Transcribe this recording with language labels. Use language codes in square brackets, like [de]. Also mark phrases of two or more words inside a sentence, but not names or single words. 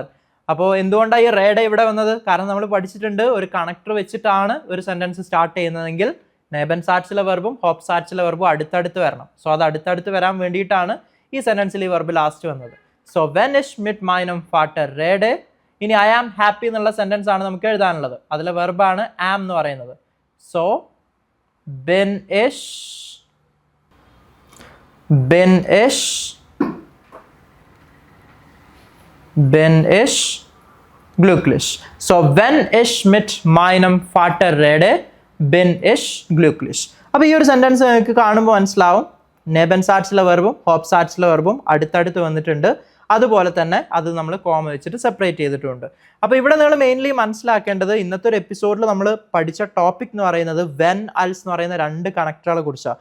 [ml] അപ്പോൾ എന്തുകൊണ്ടാണ് ഈ റേഡെ ഇവിടെ വന്നത്? കാരണം നമ്മൾ പഠിച്ചിട്ടുണ്ട് ഒരു കണക്ടർ വെച്ചിട്ടാണ് ഒരു സെൻറ്റൻസ് സ്റ്റാർട്ട് ചെയ്യുന്നതെങ്കിൽ നേബൻസാറ്റ്സിലെ വെർബും ഹോപ്സാറ്റ്സിലെ വെർബും അടുത്തടുത്ത് വരണം. സോ അത് അടുത്തടുത്ത് വരാൻ വേണ്ടിയിട്ടാണ് ഈ സെൻറ്റൻസിൽ ഈ വെർബ് ലാസ്റ്റ് വന്നത്. [de] so wenn ich mit meinem Vater rede. [ml] ഇനി [en] I am happy [ml] എന്നുള്ള സെൻറ്റൻസ് ആണ് നമുക്ക് എഴുതാനുള്ളത്. അതിലെ വെർബാണ് ആം എന്ന് പറയുന്നത്. സോ [de] bin ich glücklich. So wenn ich mit meinem Vater rede, bin ich glücklich. [ml] അപ്പോൾ ഈ ഒരു സെൻറ്റൻസ് നിങ്ങൾക്ക് കാണുമ്പോൾ മനസ്സിലാവും നേബൻസാറ്റ്സിലെ വെർബും ഹോപ്സാറ്റ്സിലെ വെർബും അടുത്തടുത്ത് വന്നിട്ടുണ്ട്. അതുപോലെ തന്നെ അത് നമ്മൾ കോമ വെച്ചിട്ട് സെപ്പറേറ്റ് ചെയ്തിട്ടുണ്ട്. അപ്പോൾ ഇവിടെ നിങ്ങൾ മെയിൻലി മനസ്സിലാക്കേണ്ടത് ഇന്നത്തെ ഒരു എപ്പിസോഡിൽ നമ്മൾ പഠിച്ച ടോപ്പിക് എന്ന് പറയുന്നത് [de] wenn als [ml] എന്ന് പറയുന്ന 2 കണക്ടറുകളെ കുറിച്ചാണ്.